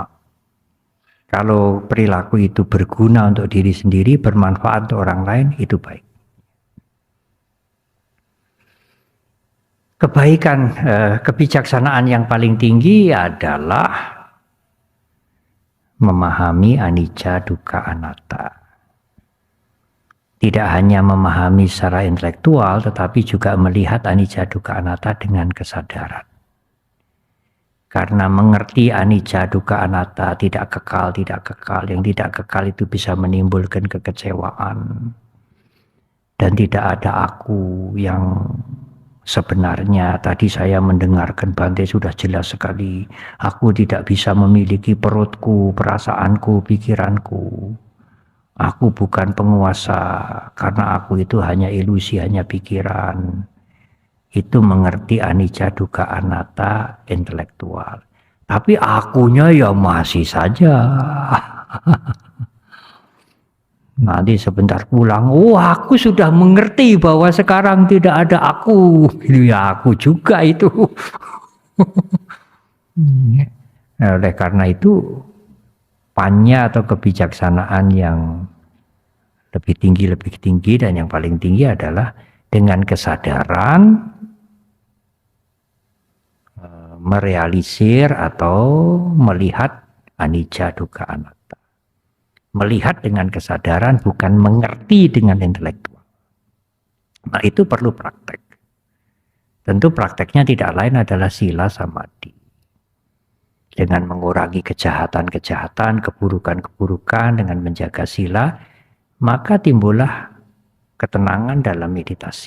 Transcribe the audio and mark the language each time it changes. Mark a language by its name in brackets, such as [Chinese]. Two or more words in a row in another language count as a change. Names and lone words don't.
[Indonesian] Kalau perilaku itu berguna untuk diri sendiri, bermanfaat untuk orang lain, itu baik. Kebaikan, kebijaksanaan yang paling tinggi adalah memahami [Pali] anicca, dukkha, anatta. [Indonesian] Tidak hanya memahami secara intelektual, tetapi juga melihat [Pali] anicca, dukkha, anatta [Indonesian] dengan kesadaran. Karena mengerti [Pali] anicca, dukkha, anatta [Indonesian] tidak kekal. Yang tidak kekal itu bisa menimbulkan kekecewaan. Dan tidak ada aku yang sebenarnya. Tadi saya mendengarkan Bante sudah jelas sekali. Aku tidak bisa memiliki perutku, perasaanku, pikiranku. Aku bukan penguasa karena aku itu hanya ilusi, hanya pikiran. Itu mengerti [Pali] anicca, dukkha, anatta [Indonesian] intelektual. Tapi akunya ya masih saja. Nanti sebentar pulang, aku sudah mengerti bahwa sekarang tidak ada aku. Ya aku juga itu. Nah, oleh karena itu, panya atau kebijaksanaan yang lebih tinggi dan yang paling tinggi adalah dengan kesadaran merealisir atau melihat [Pali] anicca dukkha anatta. [Indonesian] Melihat dengan kesadaran, bukan mengerti dengan intelektual. Nah, itu perlu praktek. Tentu prakteknya tidak lain adalah [Pali] sila samadhi. [Indonesian] Dengan mengurangi kejahatan-kejahatan, keburukan-keburukan, dengan menjaga sila, maka timbullah ketenangan dalam meditasi.